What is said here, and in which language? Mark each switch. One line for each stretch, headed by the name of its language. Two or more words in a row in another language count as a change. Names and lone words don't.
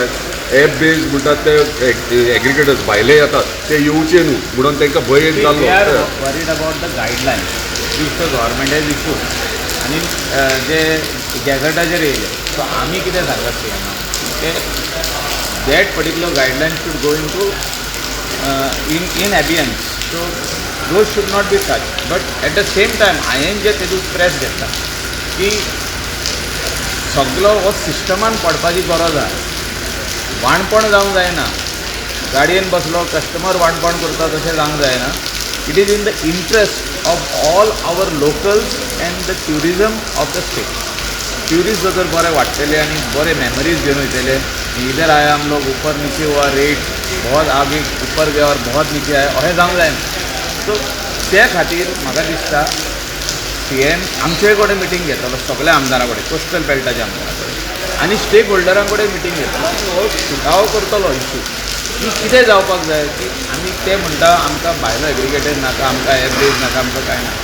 English: app based
Konkani: म्हणटात ते एग्रिगेटर्स भायले येतात ते येवचे न्हू म्हणून तांकां भंय जाल्लो.
English: worried about the guideline which the government has issued
Konkani: आनी जे गॅझेटाचेर येयले. सो आमी कितें सांगतात सीएमाक ते
English: that particular guideline should go into in abeyance. So those should not be touched. But at the same time,
Konkani: हांवें जे तेतूंत प्रेस घेतला की सगळो हो सिस्टमान पडपाची गरज आहा. वाणपण जावंक जायना. गाडयेन बसलो कस्टमर वाणपण करता तशें जावंक जायना.
English: it is in the interest of all our locals and the tourism of the state.
Konkani: ट्युरिस्ट जर बरे वाडटले आनी बरे मेमरीज घेवन वयतले,
Hindi: इधर आया हम लोग ऊपर नीचे हुआ रेट बहुत आगे ऊपर गया और बहुत नीचे आया
Konkani: अशें जावंक जायना. सो त्या खातीर म्हाका दिसता CM आमचे कडेन मिटींग घेतलो सगळ्या आमदारां कडेन, कोस्टल बेल्टाच्या आमदारां कडेन आनी स्टेक होल्डरां कडेन मिटींग घेतलो आनी हो सुटावो करतलो इशू की कितें जावपाक जाय. की आमी ते म्हणटा आमकां भायलो एग्रिगेटर नाका, आमकां
English: app based
Konkani: नाका, आमकां कांय ना.